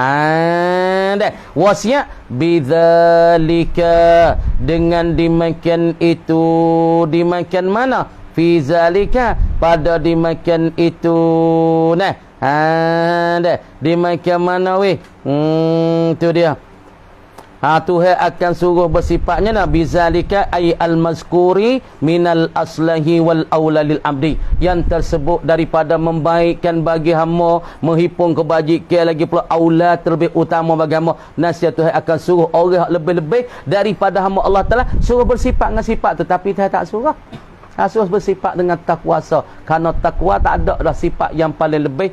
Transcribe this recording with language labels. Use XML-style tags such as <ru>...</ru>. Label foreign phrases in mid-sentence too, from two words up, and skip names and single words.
<ms>Wasiat bidzalika, dengan dimakan itu, dimakan mana?</ms> <ar>في ذلك,</ar> <ms>pada dimakan itu. Dimakan mana weh? Tu dia. Tuhan akan suruh bersifatnya nabi</ms> <ar>ذلك أي المذكور من الأصلح والأولى للعبد,</ar> <ms>yang tersebut daripada membaikkan bagi hamba, menghipung kebajikan lagi pula aula terlebih utama bagi hamba. Nasihat Tuhan akan suruh orang lebih-lebih daripada hamba Allah Ta'ala suruh bersifat dengan sifat tu, tapi Tuhan tak suruh. Suruh bersifat dengan takwasa. Kerana takwa tak ada dah sifat yang paling lebih.</ms>